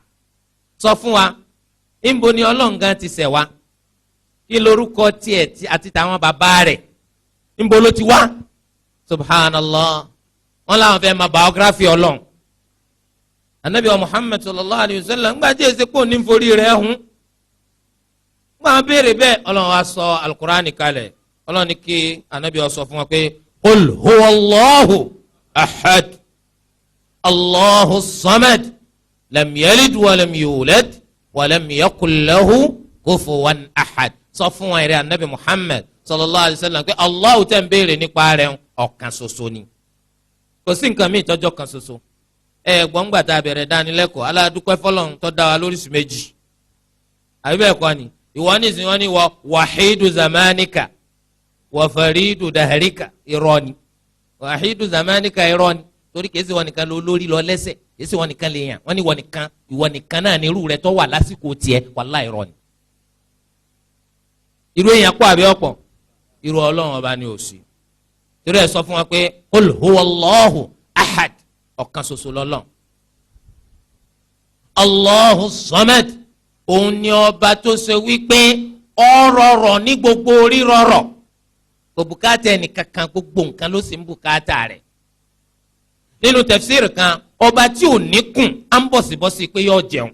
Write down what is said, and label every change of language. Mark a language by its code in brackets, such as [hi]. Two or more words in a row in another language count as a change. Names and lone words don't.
[yo] sọ fún wa níbo ni Ọlọ́run gan ti ṣẹ̀ wá, kí lorúkọ tiẹ̀ àti tàwọn bàbá rẹ̀ níbo ló ti wá. subhanallah, wọ́n làwọn fẹ́ máa biography Ọlọ́run. anabi wa Muhammad [ar] صلى الله عليه وسلم [yo] ńgbà tí èsì pò ní forí rẹ̀ hun ńgbà béèrè bẹ́ẹ̀ Ọlọ́run wa sọ alukur'ani kalẹ̀. Ọlọ́run ní kí anabi wa sọ fún wa pé [ar] قل هو الله أحد الله الصمد لم يلد ولم يولد ولم يكن له كفوا أحد. [yo] sọ fún wa ìrẹ́ anabi Muhammad [ar] صلى الله عليه وسلم [yo] pé Allahu tẹ́ ń béèrè nípa rẹ̀ ọ̀kan ṣoṣo ni, kò sí nǹkan míì tọ́jọ́ kan ṣoṣo. gbọ̀ngbà tá a bẹ̀rẹ̀ dánilẹ́kọ̀ọ́ aládùúpẹ́ fọlọ́run tó dá wa lóríṣìí méjì, àbí bẹ́ẹ̀ kọ́ ni ìwọ nísìnyí wọ́n ní wọ [ar] واحد زمانك وفريد دهرك, [yo] irọ́ ni. [ar] واحد زمانك [yo] irọ́ ni, torí kìí ṣe wọn nìkan ló lórí lọ lẹ́sẹ̀, kìí ṣe wọn nìkan lè yàn, wọ́n ní ìwọ nìkan náà ní irú rẹ̀ tó wà lásìkò tiẹ̀, wàláhì irọ́ ni. irú èèyàn pọ̀ àbí ọ̀pọ̀, irú Ọlọ́run ọba ni ò sí. torí ẹ̀ sọ fún wa pé [ar] قل هو الله أحد, [yo] ọ̀kan ṣoṣo lọ́lọ́run. [ar] الله الصمد, [yo] òun ni ọba tó ṣe wípé ọ̀rọ̀rọ̀ ní gbogbo rírọ̀rọ̀, kò bùkátà ẹnìkankan, gbogbo nǹkan ló sì ń bùkátà rẹ̀. nínú tafsir kan, ọba tí ò ní kùn á ń bọ̀sibọ́sí pé yóò jẹun.